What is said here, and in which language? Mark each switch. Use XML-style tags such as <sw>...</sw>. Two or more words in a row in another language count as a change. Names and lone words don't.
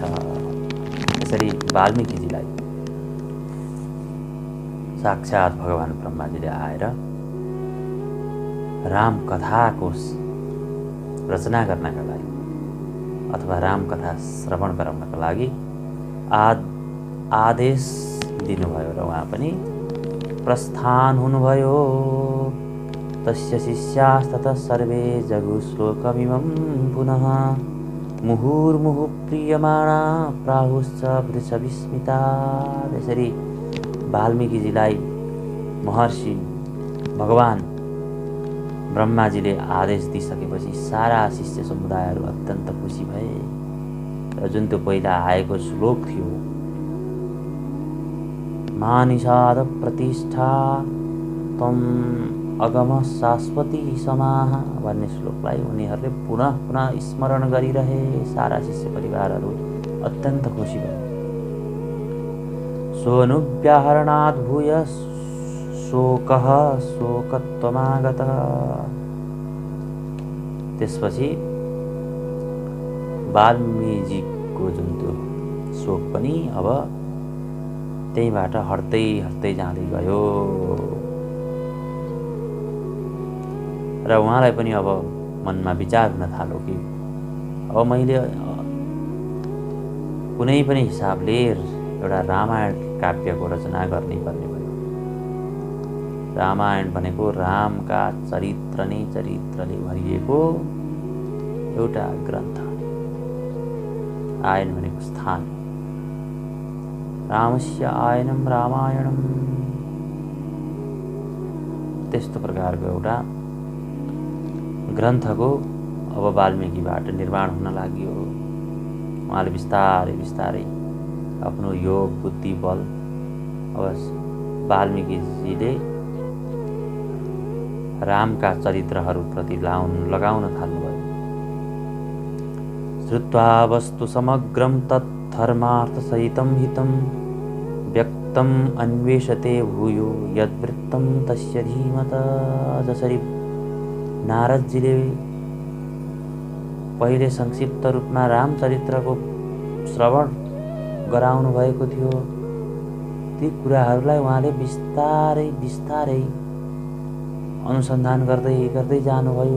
<ne>यसरी वाल्मीकिजीलाई साक्षात् भगवान ब्रह्माजीले आएर राम कथाको रचना गर्नका लागि अथवा राम कथा श्रवण गराउनका लागि आदेश दिनुभयो र उहाँ पनि प्रस्थान हुनुभयो।</ne> <sa>तस्य शिष्यास्ततः सर्वे जगुश्लोकमिमं पुनः मुहुर्मुहुः प्रीयमाणा प्राहुश्च पृथ्वीस्मिता।</sa> <ne>त्यसरी वाल्मीकिजीलाई महर्षि भगवान ब्रह्माजीले आदेश दिइसकेपछि सारा शिष्य समुदायहरू अत्यन्त खुसी भए र जुन त्यो पहिला आएको श्लोक थियो</ne> <sa>मानिषाद प्रतिष्ठा तम अगम शाश्वती समाह</sa> <ne>भन्ने श्लोकलाई उनीहरूले पुनः पुनः स्मरण गरिरहे। सारा शिष्य परिवारहरू अत्यन्त खुसी भए।</ne> <sa>सोऽनुव्याहरणाद् भूय शोकः शोकत्वमागतः।</sa> <ne>त्यसपछि वाल्मीकिजीको जुन त्यो शोक पनि अब त्यहीबाट हट्दै हट्दै जाँदै गयो र उहाँलाई पनि अब मनमा विचार हुन थाल्यो कि अब मैले कुनै पनि हिसाबले एउटा रामायण काव्यको रचना गर्नै पर्ने भयो। रामायण भनेको रामका चरित्रले भरिएको एउटा ग्रन्थ। आयन भनेको स्थान।</ne> <sa>रामस्य आयनम रामायणम।</sa> <ne>त्यस्तो प्रकारको एउटा ग्रन्थको अब वाल्मीकिबाट निर्माण हुन लाग्यो। उहाँले बिस्तारै बिस्तारै आफ्नो योग बुद्धि बल अब वाल्मीकिजीले रामका चरित्रहरूप्रति लगाउन थाल्नुभयो।</ne> <sa>श्रुत्वा वस्तु समग्रम तद्धर्मार्थसहितं हितं व्यक्तम अन्वेषते भूयो यद्वृत्तं तस्य धीमत।</sa> <ne>जसरी नारदजीले पहिले संक्षिप्त रूपमा रामचरित्रको श्रवण गराउनु भएको थियो, ती कुराहरूलाई उहाँले बिस्तारै बिस्तारै अनुसन्धान गर्दै गर्दै जानुभयो।</ne>